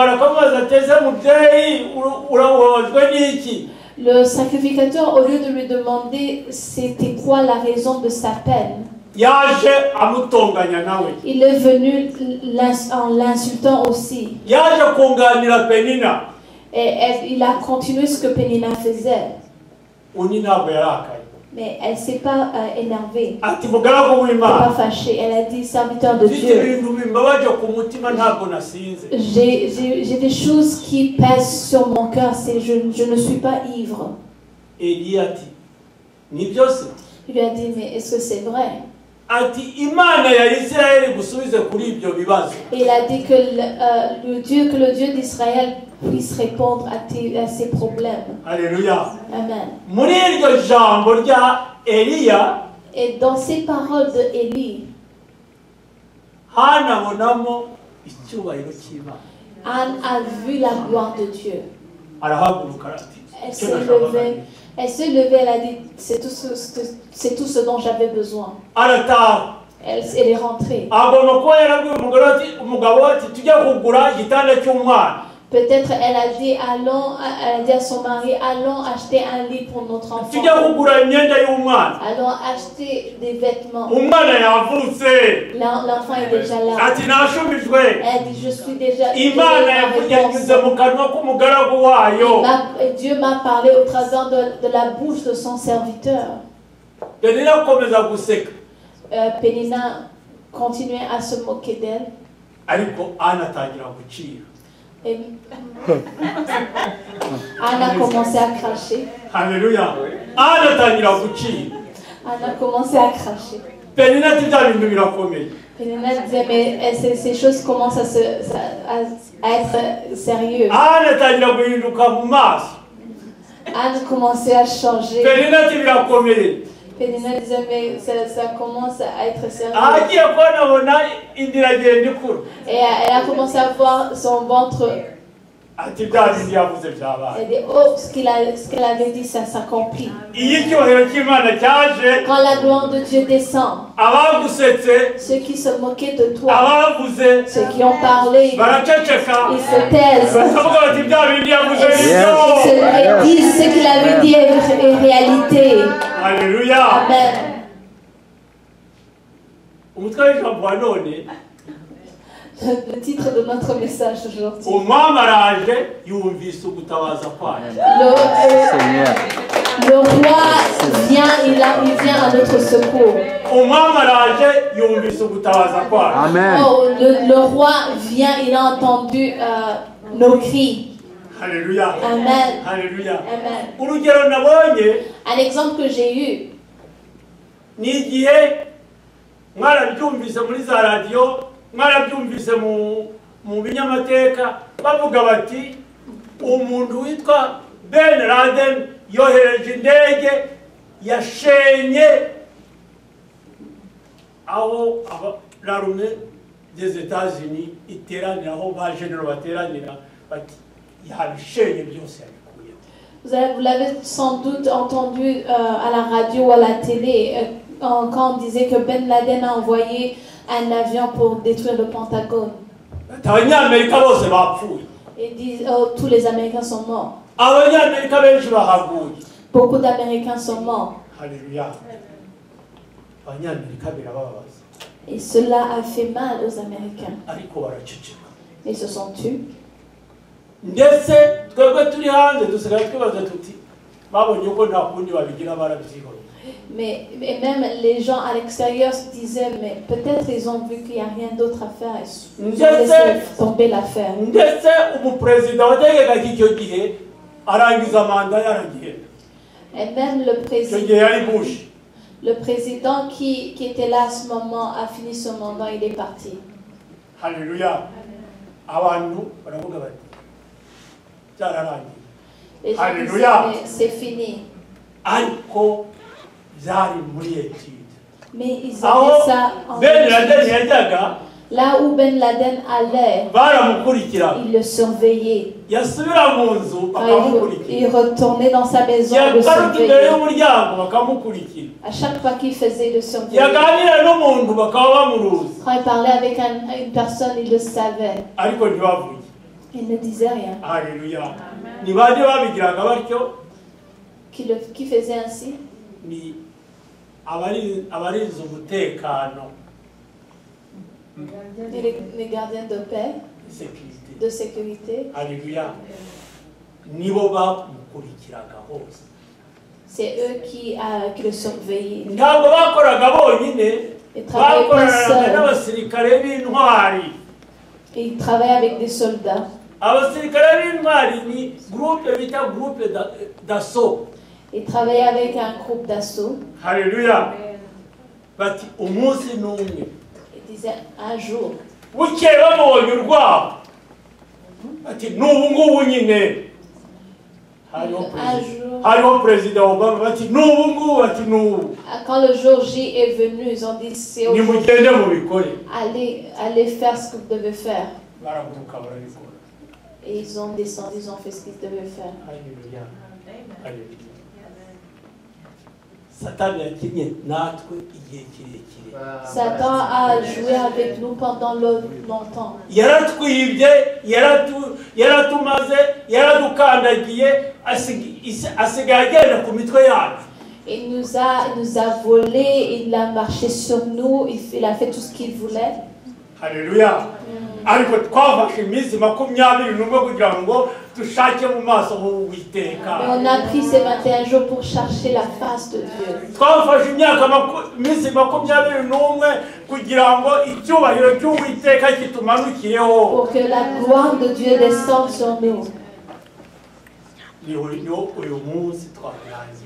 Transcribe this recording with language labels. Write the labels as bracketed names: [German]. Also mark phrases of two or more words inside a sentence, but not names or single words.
[French] Le sacrificateur, au lieu de lui demander c'était quoi la raison de sa peine, il est venu en l'insultant aussi. Et il a continué ce que Pénina faisait. Mais elle ne s'est pas énervée, [Kinyarwanda] ati mugaragu [French] elle n'est [Kinyarwanda] w'Imana [French] pas fâchée. Elle a dit, serviteur de [Kinyarwanda] mfite [French] Dieu, [Kinyarwanda] ibintu bimbabaje ku mutima ntabwo nasinze. [French] j'ai des choses qui pèsent sur mon cœur, je ne suis pas ivre. [Kinyarwanda] Eliya ati ni byose. [French] Il lui a dit, mais est-ce que c'est vrai? [Kinyarwanda] Ati Imana ya Isirayeli gusubize kuri ibyo bibazo. [French] Et il a dit que le Dieu d'Israël puisse répondre à ses problèmes. Alléluia. Amen. [Kinyarwanda] Muri iryo jambo rya Eliya [French] Et dans ces paroles de Élie, [Kinyarwanda] hanabonamo icyubahiro cy'Imana. [French] Anne a vu la gloire de Dieu. [Kinyarwanda] Arahaguruka ati [French] Elle s'est levée, elle a dit, c'est tout ce dont j'avais besoin. [Kinyarwanda] arataha. [French] Elle est rentrée. [Kinyarwanda] Agomba kuba yarabwiye umugabo ati tujya kugura igitanda cy'umwana. [French] Peut-être elle a dit à son mari, allons acheter un lit pour notre enfant. [Kinyarwanda] Tujya kugura imyenda y'umwana. [French] Allons acheter des vêtements. [Kinyarwanda] Umwana yavutse. [French] L'enfant est déjà là. [Kinyarwanda] Ati nashubijwe. [French] Elle dit, je suis déjà... [Kinyarwanda] Imana yanyuze mu kanwa k'umugaragu wayo. [French] Dieu m'a parlé au travers de la bouche de son serviteur. [Kinyarwanda] Penina akomeza guseka. [French] Pénina continuait à se moquer d'elle. [Kinyarwanda] Ariko Ana atangira gucira. [French] Et Anne a commencé à cracher. [Kinyarwanda] Alléluia. Ana atangira gucira. [French] Anne a commencé à cracher. [Kinyarwanda] Penina ati bya bintu birakomeye. [French] Pénina disait, mais ces choses commencent à être sérieuses. [Kinyarwanda] Ana atangira guhinduka mu maso. [French] Anne commençait à changer. [Kinyarwanda] Penina ati birakomeye. [French] Pénina disait, mais ça commence à être sérieux. [Kinyarwanda] Agiye kubona inda iragenda ikura. [French] Et elle a commencé à voir son ventre. [Kinyarwanda] Ati bya bintu yavuze byabaye. [French] Elle dit, oh, ce qu'elle avait dit, ça s'accomplit. [Kinyarwanda] Iyo icyubahiro cy'Imana cyaje, [French] Quand la gloire de Dieu descend, [Kinyarwanda] abagusetse, [French] ceux qui se moquaient de toi, [Kinyarwanda] abavuze, [French] ceux qui ont parlé, [Kinyarwanda] baraceceka. [French] ils se taisent. [Kinyarwanda] Bakavuga bati bya bintu yavuze [French] Ils [Kinyarwanda] nibyo. [French] disent ce qu'il avait dit est réalité. Alléluia. Amen. [Kinyarwanda] Umutwe w'ijambo wa none, [French] Le titre de notre message aujourd'hui. [Kinyarwanda] umwami araje yumvise ugutabaza kwayo. [French] Le roi vient, il vient à notre secours. [Kinyarwanda] Umwami araje yumvise ugutabaza kwayo. Amen. [French] Oh, le roi vient, il a entendu nos cris. Alléluia. Amen. Alléluia. Amen. [Kinyarwanda] Urugero nabonye [French] Un exemple que j'ai eu, [Kinyarwanda] ni igihe mwarabyumvise muri za radiyo, mwarabyumvise mu binyamateka bavuga bati umuntu witwa Ben Laden yohereje indege yashenye aho [French] l'armée des États-Unis [Kinyarwanda] iteranira, aho ba généraux bateranira, bati yabishenye byose yabikuye. [French] vous l'avez sans doute entendu à la radio ou à la télé quand on disait que Ben Laden a envoyé un avion pour détruire le Pentagone. [Kinyarwanda] Abanyamerika bose bapfuye. [French] Ils disent, oh, tous les Américains sont morts. [Kinyarwanda] Abanyamerika benshi bahaguye. [French] Beaucoup d'Américains sont morts. Alléluia. [Kinyarwanda] Abanyamerika birababaza. [French] Et cela a fait mal aux Américains. [Kinyarwanda] Ariko baraceceka. [French] Ils se sont tus. [Kinyarwanda] Ndetse twebwe turi hanze dusigaye twibaza tuti babonye uko nta kundi babigira barabyihoreye. [French] Mais même les gens à l'extérieur se disaient, mais peut-être ils ont vu qu'il n'y a rien d'autre à faire. Ils ont laissé tomber l'affaire. [Kinyarwanda] Ndetse umuperezida wategekaga icyo gihe arangiza manda yaragenda. [French] Et même le [Kinyarwanda] Icyo gihe yari Bush. [French] président qui était là à ce moment a fini son mandat, il est parti. Alléluia. [Kinyarwanda] Abantu baravuga bati byararangiye. [French] Les gens disaient, Alléluia. mais c'est fini. [Kinyarwanda] Ariko byari muri etude. [French] Mais ils [Kinyarwanda] Aho [French] avaient ça en Ben Laden étude. [Kinyarwanda] yajyaga [French] Là où Ben Laden allait, [Kinyarwanda] baramukurikira. [French] il le surveillait. [Kinyarwanda] Yasubira mu nzu bakamukurikira. [French] Il retournait dans sa maison, il le [Kinyarwanda] Yagaruka imbere [French] surveillait. [Kinyarwanda] y'umuryango bakamukurikira. [French] À chaque fois qu'il faisait, il le surveillait. [Kinyarwanda] Yaganira n'umuntu bakaba bamuruzi. [French] Quand il parlait avec une personne, il le savait. [Kinyarwanda] Ariko ntibavuge. [French] Il ne disait rien. Alléluia. [Kinyarwanda] Ni bande babigiraga batyo, [French] Qui faisait ainsi? [Kinyarwanda] ni abarinze umutekano, [French] Les gardiens de paix, sécurité. de sécurité. Alléluia. [Kinyarwanda] Nibo bamukurikiraga hose. [French] C'est eux qui le surveillaient. [Kinyarwanda] ntabwo bakoraga bonyine [French] Ils travaillaient pas [Kinyarwanda] bakoranaga [French] seuls. [Kinyarwanda] n'abasirikare b'intwari. [French] Ils travaillaient avec des soldats. [Kinyarwanda] abasirikare b'intwari ni groupe bita [French] groupe d'assaut. Ils travaillaient avec un groupe d'assaut. [Kinyarwanda] Haleluya. Bati umunsi n'umwe [French] Ils disaient un jour. [Kinyarwanda] bukeye bamubonye urwabo ati n'ubu ngubu nyine hariho perezida Obama bati n'ubu ngubu ati n'ubu [French] Quand le jour J est venu, ils ont dit c'est aujourd'hui. [Kinyarwanda] nimugende mubikore. [French] Allez faire ce que vous devez faire. [Kinyarwanda] baraguruka barabikora. [French] Et ils ont descendu, ils ont fait ce qu'ils devaient faire. Haleluya. Haleluya. [Kinyarwanda] Satani yakinnye natwe igihe kirekire. [French] Satan a joué avec nous pendant longtemps. [Kinyarwanda] yaratwibye yaratumaze yaradukandagiye asigaye agenda ku mitwe yacu. [French] Il nous a volé, il a marché sur nous, il a fait tout ce qu'il voulait. Haleluya. [Kinyarwanda] ariko twafashe iminsi 21 kugira ngo dushake mu maso h'Uwiteka. [French] Mais on a pris ces 21 jours pour chercher la face de Dieu. [Kinyarwanda] twafashe iminsi 21 kugira ngo icyubahiro cy'Uwiteka kitumanukiyeho. [French] Pour que la gloire de Dieu descende sur nous. [Kinyarwanda] uyu munsi twarangiye.